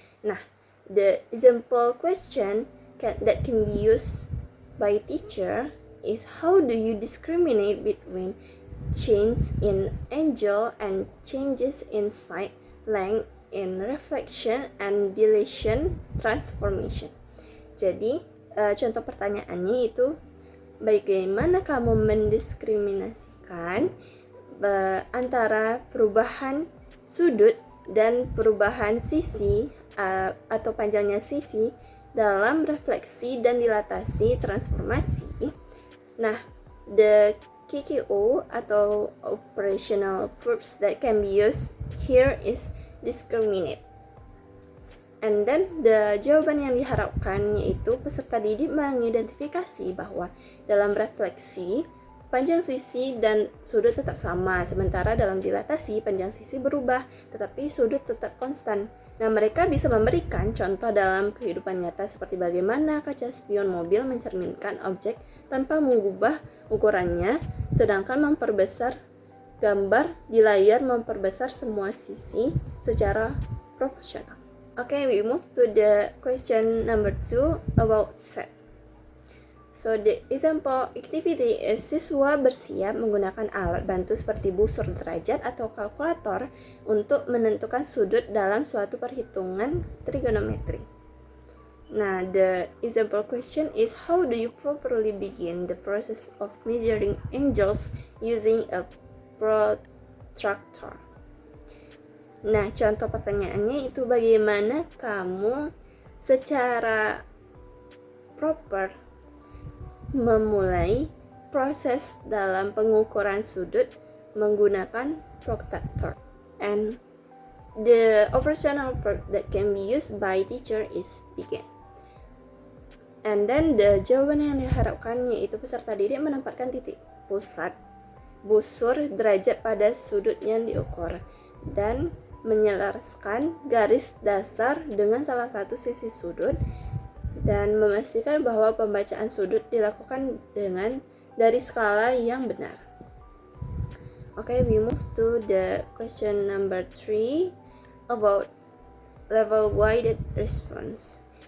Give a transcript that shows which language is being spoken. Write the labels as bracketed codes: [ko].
[en] Nah, the example question that can be used by teacher is how do you discriminate between change in angle and changes in side length in reflection and dilation transformation. [id] Jadi, contoh pertanyaannya itu bagaimana kamu mendiskriminasikan antara perubahan sudut dan perubahan sisi atau panjangnya sisi dalam refleksi dan dilatasi transformasi. [en] Nah, the KKO [id] atau [en] operational verbs that can be used here is discriminate. And then the [id] jawaban yang diharapkan yaitu peserta didik mengidentifikasi bahwa dalam refleksi panjang sisi dan sudut tetap sama, sementara dalam dilatasi panjang sisi berubah tetapi sudut tetap konstan. Nah, mereka bisa memberikan contoh dalam kehidupan nyata seperti bagaimana kaca spion mobil mencerminkan objek tanpa mengubah ukurannya, sedangkan memperbesar gambar di layar memperbesar semua sisi secara proporsional. [en] Okay, we move to the question number 2 about set. So the example activity is [id] siswa bersiap menggunakan alat bantu seperti busur derajat atau kalkulator untuk menentukan sudut dalam suatu perhitungan trigonometri. [en] Nah, the example question is how do you properly begin the process of measuring angles using a protractor? [id] Nah, contoh pertanyaannya itu bagaimana kamu secara proper memulai proses dalam pengukuran sudut menggunakan protractor. [en] And the operational verb that can be used by teacher is begin. And then [id] jawaban yang diharapkan yaitu peserta didik menempatkan titik pusat busur derajat pada sudut yang diukur dan menyelaraskan garis dasar dengan salah satu sisi sudut dan memastikan bahwa pembacaan sudut dilakukan dari skala yang benar. [en] Okay, we move to the question number 3 about level wide response.